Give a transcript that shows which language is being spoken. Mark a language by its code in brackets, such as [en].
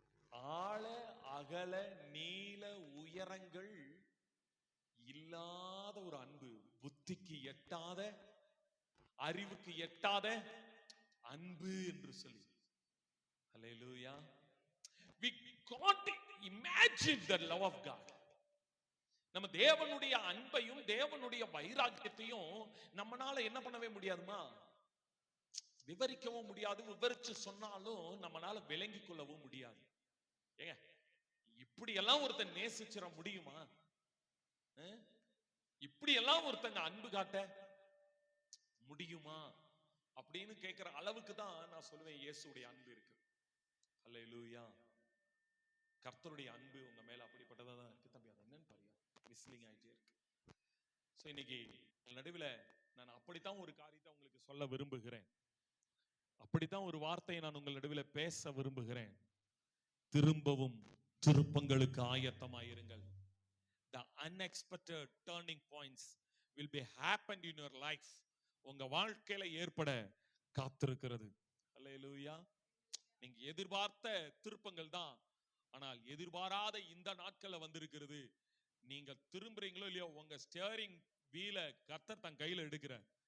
[ta] ஆழ அகல நீள உயரங்கள் இல்லாத ஒரு அன்பு, புத்திக்கு எட்டாத அறிவுக்கு எட்டாத அன்பு என்று சொல்லி. அல்லேலூயா. [en] We can't imagine the love of God. [ta] நம்ம தேவனுடைய அன்பையும் தேவனுடைய வைராக்கியத்தையும் நம்மனால என்ன பண்ணவே முடியாதுமா? விவரிக்கவும் முடியாது. விவரிச்சு சொன்னாலும் நம்மனால விளங்கிக் கொள்ளவும் முடியாது. ஏங்க, இப்படி எல்லாம் ஒருத்தன் நேசிச்சிட முடியுமா? இப்படி எல்லாம் ஒருத்தங்க அன்பு காட்ட முடியுமா அப்படின்னு கேட்கிற அளவுக்கு தான் நான் சொல்லுவேன் இயேசுடைய அன்பு இருக்கு. அல்லேலூயா. கர்த்தருடைய அன்பு உங்க மேல அப்படிப்பட்டதா தான் இருக்கு. தம்பி அது என்னன்னு பாருங்க, விஸ்லிங் ஆயிட்டே இருக்கு. சோ இன்னைக்கு நடுவில் நான் அப்படித்தான் ஒரு காரியத்தை உங்களுக்கு சொல்ல விரும்புகிறேன், அப்படித்தான் ஒரு வார்த்தையை நான் உங்கள் நடுவில் பேச விரும்புகிறேன். திரும்பவும் திருப்பங்களுக்கு ஆயத்தமாயிருங்கள். [en] The unexpected turning points will be happened in your life. [ta] உங்க வாழ்க்கையில ஏற்பட காத்திருக்கிறது. அல்லேலூயா. நீங்க எதிர்பார்த்த திருப்பங்கள் தான், ஆனால் எதிர்பாராத இந்த நாட்கள்ல வந்திருக்கிறது. நீங்க திரும்புறீங்களோ இல்லையோ, உங்க ஸ்டியரிங் வீல கர்த்தர் தன் கையில எடுக்கிறார்.